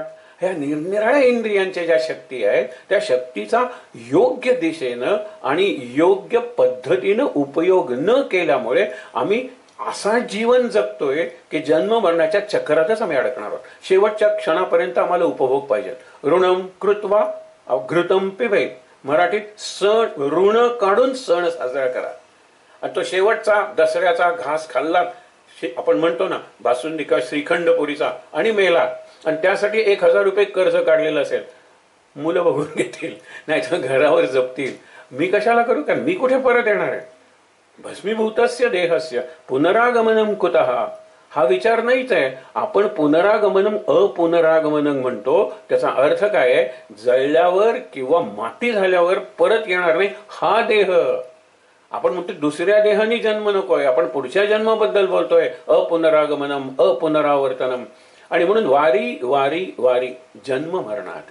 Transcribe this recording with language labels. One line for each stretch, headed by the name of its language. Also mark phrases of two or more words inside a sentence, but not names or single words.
Marathi: ह्या निरनिराळ्या इंद्रियांच्या ज्या शक्ती आहेत, त्या शक्तीचा योग्य दिशेनं आणि योग्य पद्धतीनं उपयोग न केल्यामुळे आम्ही असा जीवन जगतोय की जन्म मरणाच्या चक्रातच आम्ही अडकणार आहोत. शेवटच्या क्षणापर्यंत आम्हाला उपभोग पाहिजे.
Sanskrit: ऋणम कृत्वा घृतम पिबेत.
Marathi: मराठीत सण, ऋण काढून सण साजरा करा. आणि तो शेवटचा दसऱ्याचा घास खाल्ला, आपण म्हणतो ना, बासुंदी का श्रीखंडपुरीचा, आणि मेला, आणि त्यासाठी 1000 रुपये कर्ज काढलेलं असेल, मुलं बघून घेतील, नाही तर घरावर जपतील. मी कशाला करू? कारण मी कुठे परत येणार आहे?
Sanskrit: भस्मीभूतस्य देहस्य पुनरागमनम कुतः,
Marathi: हा विचार नाहीच आहे. आपण
Sanskrit: पुनरागमनम अपुनरागमनम
Marathi: म्हणतो. त्याचा अर्थ काय आहे? जळल्यावर किंवा माती झाल्यावर परत येणार नाही हा देह. आपण म्हणतो दुसऱ्या देहानी जन्म नकोय, आपण पुढच्या जन्माबद्दल बोलतोय.
Sanskrit: अपुनरागमनम अपुनरावर्तनम.
Marathi: आणि म्हणून वारी वारी वारी जन्म मरणात आहे.